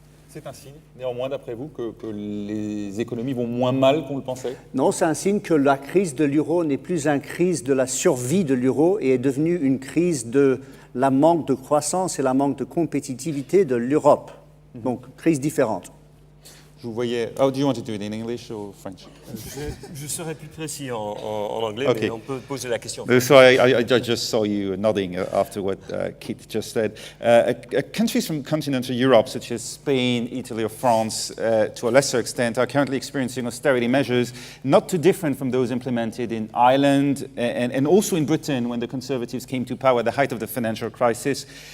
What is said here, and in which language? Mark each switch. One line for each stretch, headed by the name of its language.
French: C'est un signe, néanmoins, d'après vous, que les économies vont moins mal qu'on le pensait? Non, c'est un signe que la crise de l'euro n'est plus une crise de la survie de l'euro et est devenue une crise de la manque de croissance et la manque de compétitivité de l'Europe. Donc, crise différente. Je vous voyais...
English: Oh, do you want to do it in English or French?
French: Je serais plus précis en anglais,
English: Okay.
French: mais on peut poser la question.
English: So I just saw you nodding after what Keith just said. Countries from continental Europe, such as Spain, Italy, or France, to a lesser extent, are currently experiencing austerity measures not too different from those implemented in Ireland and also in Britain when the Conservatives came to power at the height of the financial crisis.